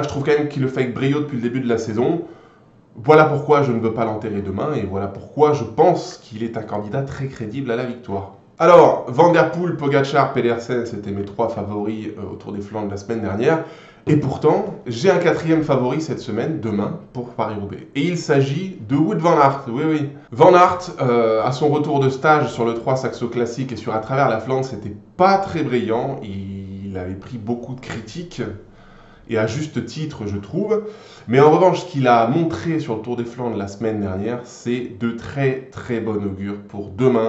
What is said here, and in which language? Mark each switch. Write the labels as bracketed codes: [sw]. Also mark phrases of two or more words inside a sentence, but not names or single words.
[fr] Je trouve quand même qu'il le fait avec brio depuis le début de la saison. Voilà pourquoi je ne veux pas l'enterrer demain et voilà pourquoi je pense qu'il est un candidat très crédible à la victoire. Alors, Van Der Poel, Pogačar, Pedersen, c'était mes 3 favoris au Tour des Flandres la semaine dernière. Et pourtant, j'ai un 4e favori cette semaine, demain, pour Paris-Roubaix. Et il s'agit de Wout van Aert, oui. Van Aert, à son retour de stage sur le 3 Saxo Classique et sur À travers la Flandre, c'était pas très brillant. Il avait pris beaucoup de critiques. Et à juste titre, je trouve. Mais en revanche, ce qu'il a montré sur le Tour des Flandres la semaine dernière, c'est de très très bon augure pour demain.